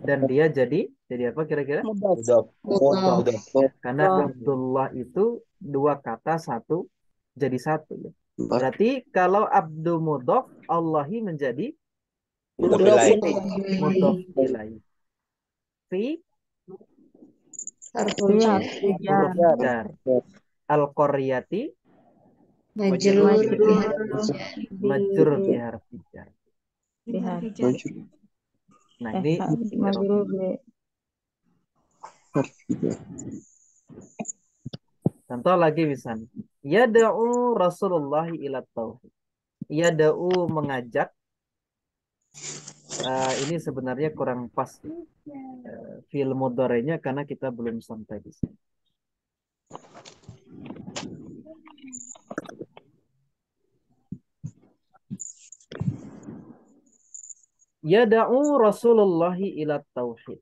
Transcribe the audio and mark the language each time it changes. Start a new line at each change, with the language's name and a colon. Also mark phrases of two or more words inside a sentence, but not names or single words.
Indonesian: Dan dia jadi apa kira-kira?
Arabic: Mudhaf.
Indonesian: Karena Abdullah itu dua kata jadi satu ya. Berarti kalau abdu mudhaf, Allahi menjadi
Arabic: مضاف إليه. مضاف إليه. في حرف جر. القريةِ مجرور بحرف جر.
Indonesian: Nah, ini contoh lagi misalnya.
Arabic: يدعو رسول الله إلى التوحيد. Yada'u mengajak.
Indonesian: Ini sebenarnya kurang pas fi'il mudhari'nya karena kita belum sampai di sini.
Arabic: يدعو رسول الله إلى التوحيد.